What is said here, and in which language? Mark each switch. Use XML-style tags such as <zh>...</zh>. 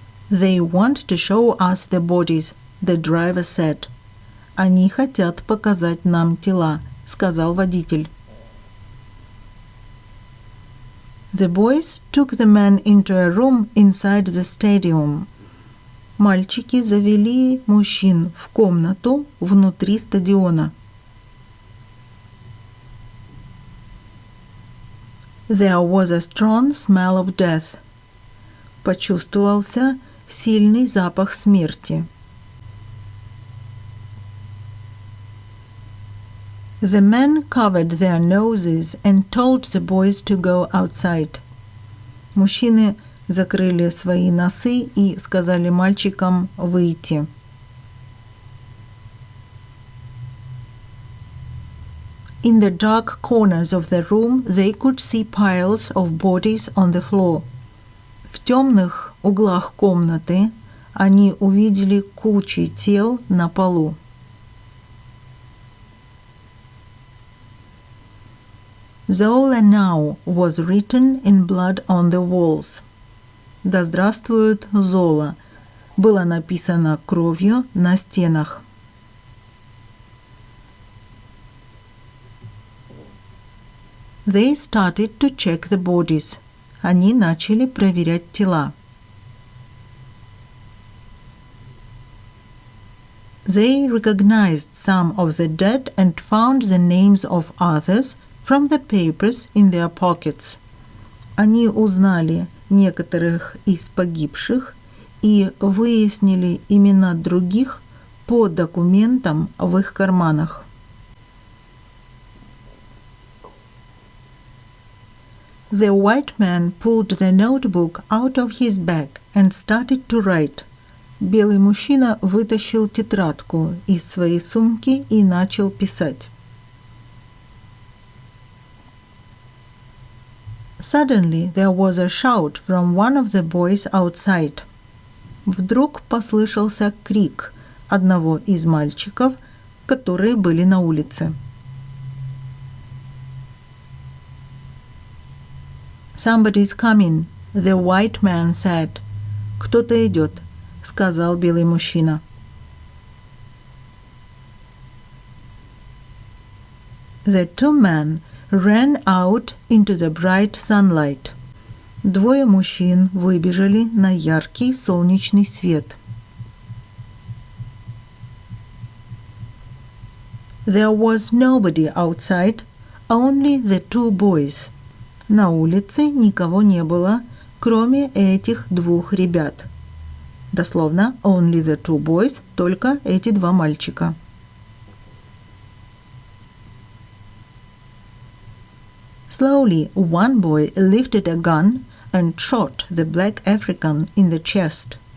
<en>They want to show us the bodies, the driver said.</en> <ru>Они хотят показать нам тела, сказал водитель.</ru> <en>The boys took the men into a room inside the stadium.</en> <ru>Мальчики завели мужчин в комнату внутри стадиона.</ru> <en>There was a strong smell of death.</en> <ru>Почувствовался сильный запах смерти.</ru> <en>The men covered their noses and told the boys to go outside.</en> <ru>Мужчины закрыли свои носы и сказали мальчикам выйти.</ru> <en>In the dark corners of the room they could see piles of bodies on the floor.</en> <ru>В темных углах комнаты они увидели кучи тел на полу.</ru> <en>Zola now was written in blood on the walls.</en> <ru>Да здравствует Зола было написано кровью на стенах.</ru> <en>They started to check the bodies.</en> <ru>Они начали проверять тела.</ru> <en>They recognized some of the dead and found the names of others from the papers in their pockets.</en> <ru>Они узнали некоторых из погибших и выяснили имена других по документам в их карманах.</ru> <en>The white man pulled the notebook out of his bag and started to write.</en> <ru>Белый мужчина вытащил тетрадку из своей сумки и начал писать.</ru> <en>Suddenly there was a shout from one of the boys outside.</en> <ru>Вдруг послышался крик одного из мальчиков, которые были на улице.</ru> <en>Somebody's coming, the white man said.</en> <ru>Кто-то идет, сказал белый мужчина.</ru> <en>The two men ran out into the bright sunlight.</en> <ru>Двое мужчин выбежали на яркий солнечный свет.</ru> <en>There was nobody outside, only the two boys.</en> <ru>На улице никого не было, кроме этих двух ребят. Дословно,</ru> <en>only the two boys,</en> <ru>только эти два мальчика.</ru> <en>Slowly, one boy lifted a gun and shot the black African in the chest.</en>